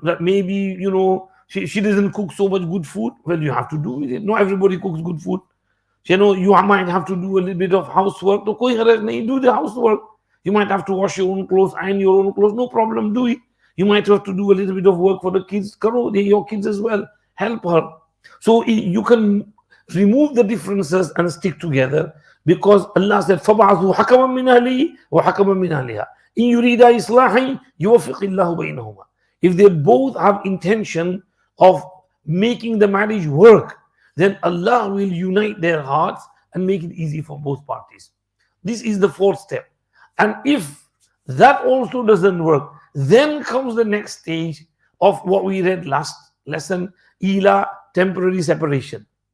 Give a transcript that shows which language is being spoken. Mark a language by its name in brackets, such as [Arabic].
[English] That maybe she doesn't cook so much good food. Well, you have to do with it. Not everybody cooks good food. You might have to do a little bit of housework. So [Urdu] koi haraj nahi, [English] do the housework. You might have to wash your own clothes, iron your own clothes. No problem, do it. You might have to do a little bit of work for the kids. Karo, they're your kids as well. Help her. So you can remove the differences and stick together because Allah said, [Arabic] فَبَعَثُوا حَكَمًا مِّنْ أَهْلِهِ وَحَكَمًا مِّنْ أَهْلِهَا إِنْ يُرِيدَا إِصْلَاحًا يُوَفِّقِ اللَّهُ بَيْنَهُمَا. [English] If they both have intention of making the marriage work, then Allah will unite their hearts and make it easy for both parties. This is the fourth step. And if that also doesn't work, then comes the next stage of what we read last lesson, ila, temporary separation.